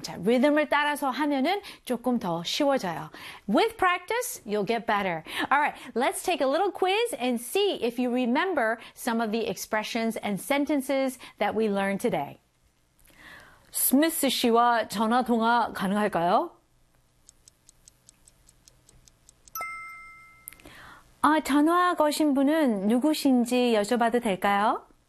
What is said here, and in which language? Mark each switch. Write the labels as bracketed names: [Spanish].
[Korean] 자, 리듬을 따라서 하면은 조금 더 쉬워져요. [English] With practice, you'll get better. All right, let's take a little quiz and see if you remember some of the expressions and sentences that we learned today. [Korean] 스미스 씨와 전화 통화 가능할까요? 아, 전화 거신 분은 누구신지 여쭤봐도 될까요?